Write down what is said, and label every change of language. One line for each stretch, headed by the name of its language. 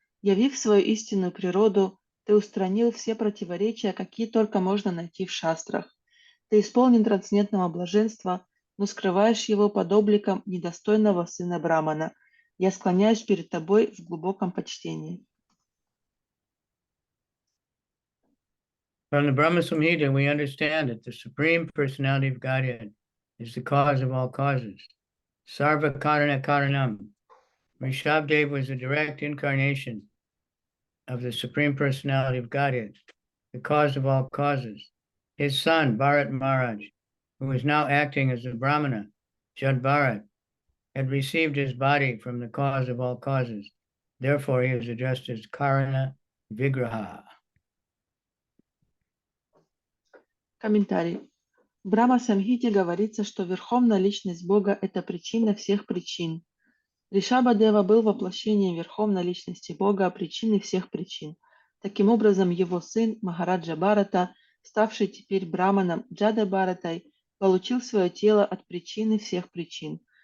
Russian: Явив свою истинную природу, ты устранил все противоречия, какие только можно найти в шастрах. Ты исполнен трансцендентного блаженства, но скрываешь его под обликом недостойного сына Брамана. Я склоняюсь перед тобой в глубоком почтении».
English: From the Brahma Samhita, we understand that the Supreme Personality of Godhead is the cause of all causes. Sarva Karana Karanam. Rishabdev was a direct incarnation of the Supreme Personality of Godhead, the cause of all causes. His son, Bharat Maharaj, who is now acting as a Brahmana, Jada Bharata, had received his body from the cause of all causes. Therefore, he is addressed as Karana Vigraha.
Russian: Комментарий. В Брахма Самхите говорится, что Верховная Личность Бога – это причина всех причин. Ришаба Дева был воплощением Верховной Личности Бога, причины всех причин. Таким образом, его сын Махараджа Бхарата, ставший теперь браманом Джада Бхаратой, получил свое тело от причины всех причин.